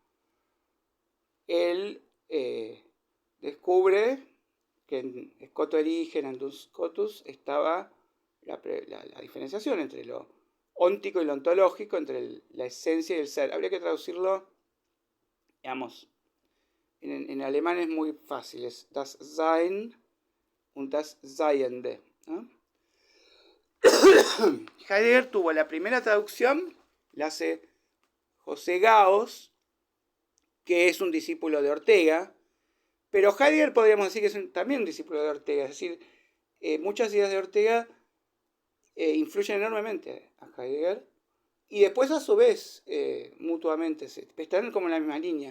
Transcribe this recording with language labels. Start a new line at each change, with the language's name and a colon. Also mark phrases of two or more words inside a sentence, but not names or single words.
Spanish: Él descubre que en Scoto Erigen, Andus Scotus, estaba la diferenciación entre lo óntico y lo ontológico, entre la esencia y el ser. Habría que traducirlo, digamos, en alemán es muy fácil, es
German: das Sein und das Seiende,
Spanish: ¿no? Heidegger tuvo la primera traducción, la hace José Gauss, que es un discípulo de Ortega, pero Heidegger podríamos decir que es también un discípulo de Ortega, es decir, muchas ideas de Ortega influyen enormemente a Heidegger, Y después a su vez, mutuamente, están como en la misma línea.